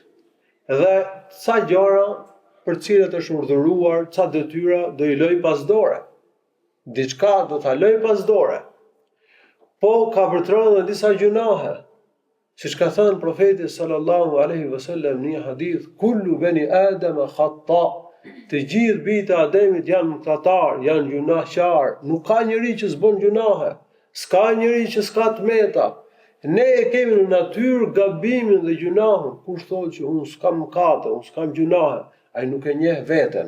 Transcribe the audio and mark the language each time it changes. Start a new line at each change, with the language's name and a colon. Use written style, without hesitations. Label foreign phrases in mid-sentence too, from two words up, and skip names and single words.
Albanian: Dhe ca gjëra për cilat është urdhëruar, ca detyra do i loj pas dore. Diçka do ta loj pas dore. Po ka vërtetë edhe disa gjunahe. Siç ka thënë profeti
Arabic: صلى الله عليه وسلم
Albanian: në një hadith,
Arabic: كل بني آدم خطاء.
Albanian: Të gjithë bijtë e Ademit janë mëkatar, janë gjunaqtar. Nuk ka njeri që s'bën gjunahe. S'ka njeri që s'ka tmeta. Ne e kemi në natyrë gabimin dhe gjunahun. Kush thotë që unë s'kam mëkate, unë s'kam gjunahe, ai nuk e njeh veten.